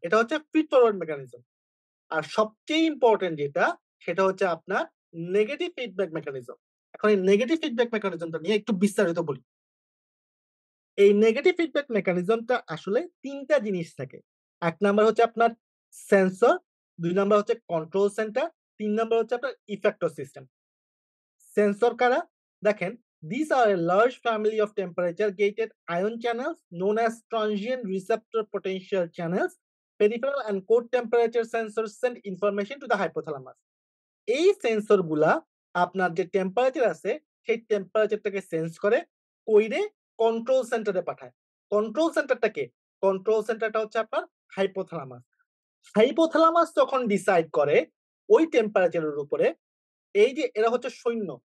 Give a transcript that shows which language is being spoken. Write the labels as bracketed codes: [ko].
[bn] এটা হচ্ছে feed forward mechanism. আর সবচেয়ে ইম্পোর্টেন্ট যেটা, সেটা হচ্ছে আপনার নেগেটিভ ফিডব্যাক মেকানিজম। এখন এই নেগেটিভ ফিডব্যাক মেকানিজমটা নিয়ে একটু বিস্তারিত বলি। এই নেগেটিভ ফিডব্যাক মেকানিজমটা আসলে ৩ টা জিনিস থাকে। ১ নাম্বার হচ্ছে আপনার সেন্সর, ২ নাম্বার হচ্ছে কন্ট্রোল সেন্টার, ৩ নাম্বার হচ্ছে আপনার ইফেক্টর সিস্টেম। সেন্সর কারা? [en] দেখেন, these are a large family of temperature gated ion channels known as transient receptor potential channels. Peripheral and core temperature sensors send information to the hypothalamus. [bn] এই sensor গুলা আপনার যে temperature আছে, সেই টেম্পারেচারটাকে sense করে, কইরে কন্ট্রোল সেন্টারে পাঠায়। কন্ট্রোল সেন্টারটা কে? কন্ট্রোল সেন্টারটা হচ্ছে আপনার হাইপোথালামাস। হাইপোথালামাস যখন ডিসাইড করে ওই টেম্পারেচারের উপরে, এই যে এরা হচ্ছে সৈন্য।